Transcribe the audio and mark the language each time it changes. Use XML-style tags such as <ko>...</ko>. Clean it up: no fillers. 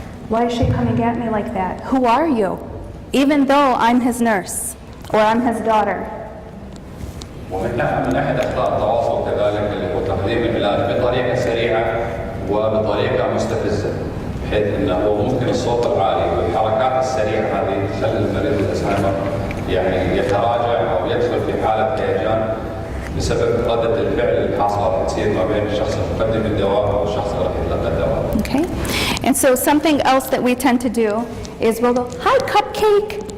<en>Why is she coming at me like that? Who are you? Even though I'm his nurse, or I'm his daughter.</en> <ar>ومن احد اخطاء التواصل كذلك اللي هو تقديم العلاج بطريقه سريعه وبطريقه مستفزه، بحيث انه ممكن الصوت العالي والحركات السريعه هذه تخلي المريض الزهايمر يعني يتراجع او يدخل في حاله هيجان بسبب رده الفعل الحاصله راح تصير ما بين الشخص المقدم الدواء والشخص اللي راح يتلقى الدواء.</ar> <en>Okay, and so something else that we tend to do is we'll go, "Hi, Cupcake.</en>